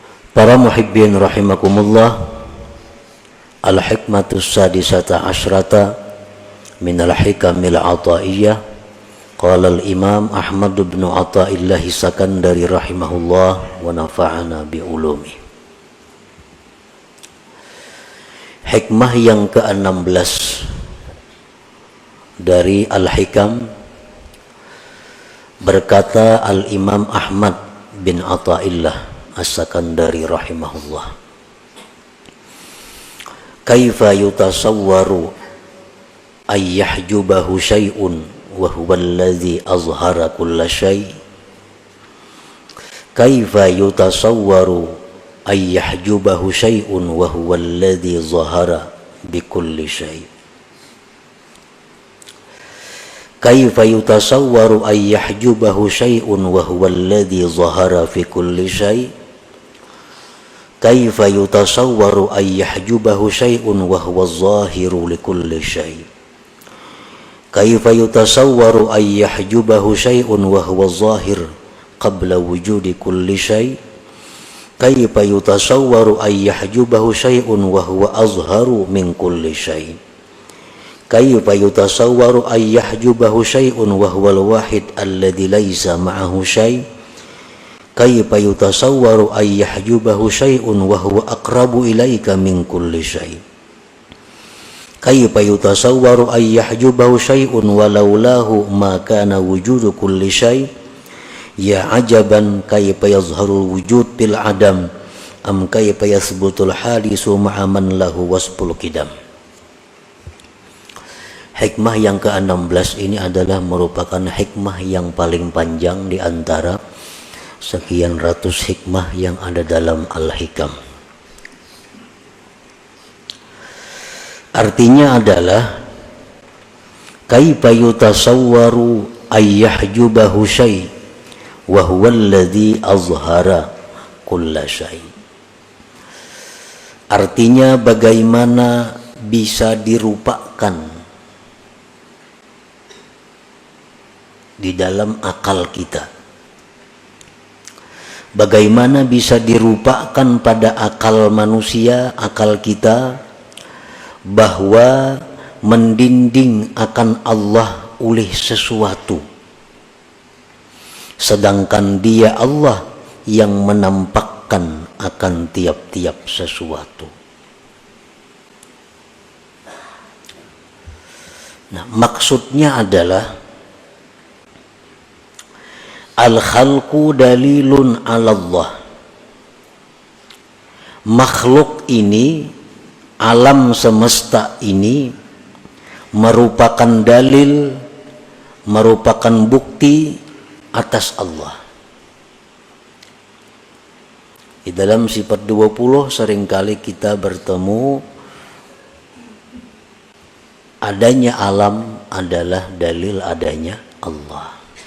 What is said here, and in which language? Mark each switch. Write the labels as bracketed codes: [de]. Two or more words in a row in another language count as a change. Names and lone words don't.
[ar] Para محبين رحمكم الله، الحكمة السادسة عشرة من الحكم العطائية. قال الإمام أحمد بن عطاء الله السكندري رحمه الله ونفعنا بعلوم. [id] Hikmah yang ke-16 dari Al-Hikam, berkata al-imam Ahmad bin Athaillah As-Sakandari rahimahullah, [ar] كيف يتصور أن يحجبه شيء وهو الذي أظهر كل شيء'. كيف يتصور أن يحجبه شيء وهو الذي ظهر بكل شيء'. كيف يتصور أن يحجبه شيء وهو الذي ظهر في كل شيء'. كيف يتصور أن يحجبه شيء وهو ظاهر لكل شيء'. كيف يتصور أن يحجبه شيء وهو ظاهر قبل وجود كل شيء'. كيف يتصور أن يحجبه شيء وهو أظهر من كل شيء'. كيف يتصور أن يحجبه شيء وهو الواحد الذي ليس معه شيء'. كيف يتصور أن يحجبه شيء وهو أقرب إليك من كل شيء'. كيف يتصور أن يحجبه شيء ولولاه ما كان وجود كل شيء'. يا عجبا كيف يظهر الوجود بالعدم أم كيف يثبت الحادث مع من له وصف القدم. [id] Hikmah yang ke-16 ini adalah merupakan hikmah yang paling panjang di antara sekian ratus hikmah yang ada dalam Al-Hikam. Artinya adalah [ar] كيف يتصور أن يحجبه شيء وهو الذي أظهر كل شيء'. [id] Artinya bagaimana bisa dirupakan di dalam akal kita, bagaimana bisa dirupakan pada akal manusia, akal kita, bahwa mendinding akan Allah oleh sesuatu, sedangkan Dia Allah yang menampakkan akan tiap-tiap sesuatu. Nah, maksudnya adalah [ar] الخلق دليل على الله. [id] Makhluk ini, alam semesta ini merupakan dalil, merupakan bukti atas Allah. Di dalam sifat 20 seringkali kita bertemu adanya alam adalah dalil adanya Allah.